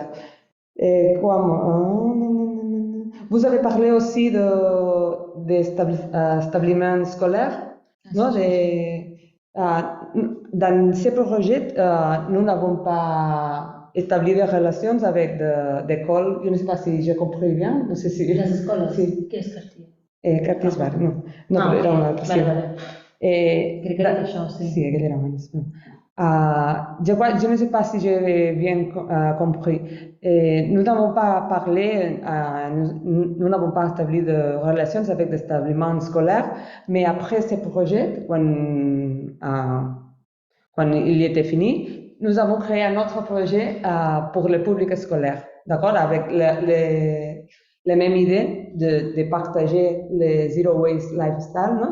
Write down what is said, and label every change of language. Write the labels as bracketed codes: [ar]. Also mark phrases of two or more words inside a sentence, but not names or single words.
[fr] Et quoi, vous avez parlé aussi des établissements scolaires, non? Dans ces projets, nous n'avons pas établi des relations avec des écoles. Je ne sais pas si j'ai compris bien. [ca] No sé si... Les escoles? Sí. Què és Castilla? Cartisbar, no. No, era una altra. Vale, vale. Crec que era això, sí. Sí, aquell era abans. [fr] Je ne sais pas si j'ai bien compris. Nous n'avons pas parlé, nous n'avons pas établi de relations avec des établissements scolaires, mais après ce projet, quand il était fini, nous avons créé un autre projet pour le public scolaire, d'accord, avec la même idée de partager le [en] Zero Waste Lifestyle, [fr] non?